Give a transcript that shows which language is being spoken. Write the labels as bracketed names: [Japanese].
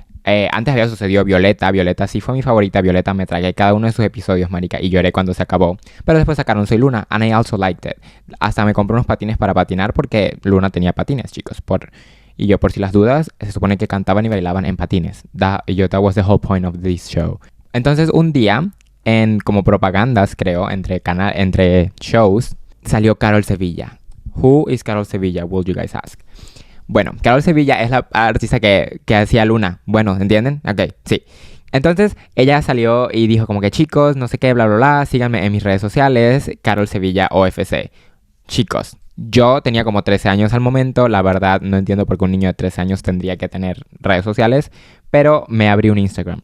[Spanish] Antes había sucedido Violeta. Violeta sí fue mi favorita. Violeta me tragué cada uno de sus episodios, marica, y lloré cuando se acabó. Pero después sacaron Soy Luna, [English] and I also liked it. [Spanish] Hasta me compré unos patines para patinar porque Luna tenía patines, chicos, Y yo, por si las dudas, se supone que cantaban y bailaban en patines. [English] That was the whole point of this show. [Spanish] Entonces, un día, en como propagandas, creo, entre shows, salió Carol Sevilla. [English] Who is Carol Sevilla, will you guys ask? [Spanish] Bueno, Carol Sevilla es la artista que hacía Luna. Bueno, ¿entienden? Ok, sí. Entonces, ella salió y dijo como que, chicos, no sé qué, bla, bla, bla, síganme en mis redes sociales, Carol Sevilla OFC. Chicos, yo tenía como 13 años al momento, la verdad no entiendo por qué un niño de 13 años tendría que tener redes sociales, pero me abrí un Instagram.